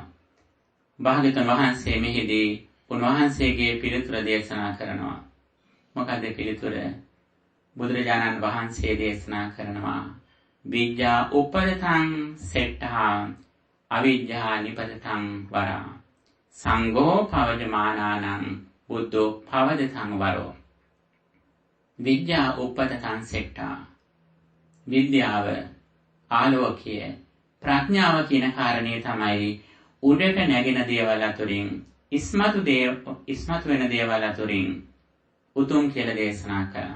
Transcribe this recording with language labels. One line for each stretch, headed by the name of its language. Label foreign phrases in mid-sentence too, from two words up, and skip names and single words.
Sinhala: භාග්‍යවතුන් වහන්සේ මෙහිදී උන්වහන්සේගේ පිළිතුර දේශනා කරනවා. මොකද පිළිතුර? බුදුරජාණන් වහන්සේ දේශනා කරනවා
Pali: විද්‍යා උපදතං සෙට්ඨා අවිද්‍යා නිපතතං වරා. සංඝෝ පවජමානානං බුද්ධෝ පවදතං වරෝ. විද්‍යා උපතතං සෙට්ඨා.
Sinhala: විද්‍යාව ආලෝකය ප්‍රඥාව කියන කාරණේ තමයි උඩට නැගෙන දේවල් අතුරින් ඉස්මතු වෙන දේවල් අතුරින් උතුම් කියලා දේශනා කළා.